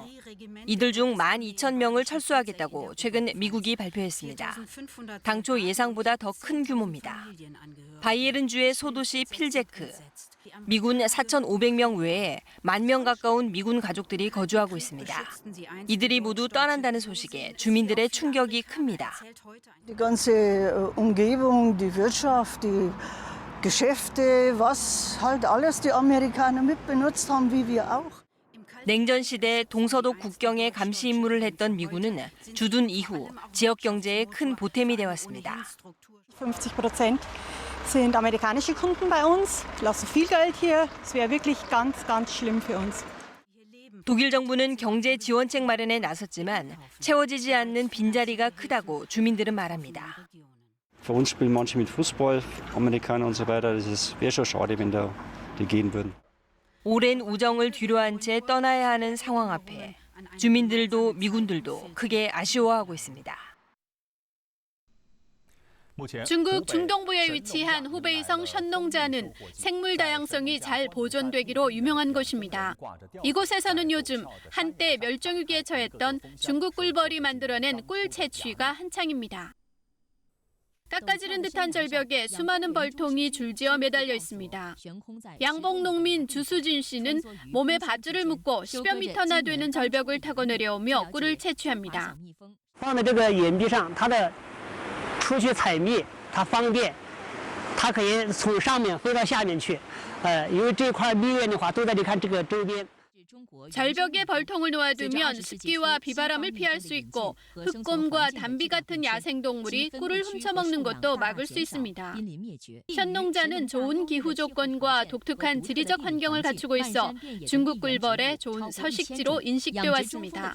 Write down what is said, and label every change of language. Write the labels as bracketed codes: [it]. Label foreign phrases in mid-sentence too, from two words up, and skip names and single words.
[ko] 이들 중 12,000명을 철수하겠다고 최근 미국이 발표했습니다. 당초 예상보다 더 큰 규모입니다. 바이에른주의 소도시 필제크, 미군 4,500명 외에 10,000명 가까운 미군 가족들이 거주하고 있습니다. 이들이 모두 떠난다는 소식에 주민들의 충격이 큽니다. [de] Die ganze Umgebung, die Wirtschaft, die Geschäfte, was halt alles die Amerikaner mitbenutzt haben, wie wir auch. [ko] 냉전 시대 동서독 국경에 감시 임무를 했던 미군은 주둔 이후 지역 경제에 큰 보탬이 되었습니다. [de] 50% sind amerikanische Kunden bei uns, lassen viel Geld hier. Es wäre wirklich ganz, ganz schlimm für uns. [ko] 독일 정부는 경제 지원책 마련에 나섰지만 채워지지 않는 빈자리가 크다고 주민들은 말합니다. [de] Für uns spielen manche mit Fußball, Amerikaner und so weiter. Das wäre schon schade, wenn die gehen würden. [ko] 오랜 우정을 뒤로한 채 떠나야 하는 상황 앞에 주민들도 미군들도 크게 아쉬워하고 있습니다. 중국 중동부에 위치한 후베이성 션농자는 생물 다양성이 잘 보존되기로 유명한 곳입니다. 이곳에서는 요즘 한때 멸종위기에 처했던 중국 꿀벌이 만들어낸 꿀 채취가 한창입니다. 깎아지른 듯한 절벽에 수많은 벌통이 줄지어 매달려 있습니다. 양봉 농민 주수진 씨는 몸에 밧줄을 묶고 10여 미터나 되는 절벽을 타고 내려오며 꿀을 채취합니다. [zh] 放在这个岩壁上，它的出去采蜜它方便，它可以从上面飞到下面去。因为这块蜜源的话都在你看这个周边。 [ko] 절벽에 벌통을 놓아두면 습기와 비바람을 피할 수 있고 흑곰과 담비 같은 야생동물이 꿀을 훔쳐먹는 것도 막을 수 있습니다. 션농자는 좋은 기후 조건과 독특한 지리적 환경을 갖추고 있어 중국 꿀벌의 좋은 서식지로 인식돼 왔습니다.